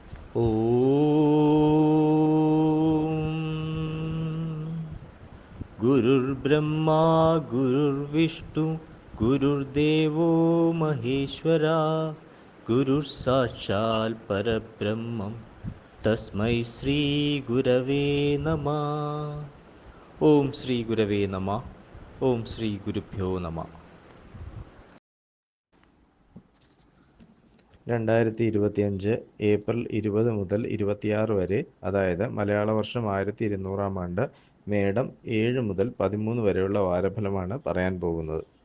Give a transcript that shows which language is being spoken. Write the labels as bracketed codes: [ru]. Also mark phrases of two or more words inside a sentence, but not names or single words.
[sa] गुरुर्ब्रह्मा गुरुर्विष्णु गुरुर्देवो महेश्वरा गुरुः परब्रह्मं तस्मै श्रीगुरवे नमः. ഓം ശ്രീ ഗുരവേ നമ. ഓം ശ്രീ ഗുരുഭ്യോ നമ. [ml] 2025 ഏപ്രിൽ 20 മുതൽ 26 വരെ, അതായത് മലയാള വർഷം 1200 ആണ്ട്, മേടം 7 മുതൽ 13 വരെയുള്ള വാരഫലമാണ് പറയാൻ പോകുന്നത്.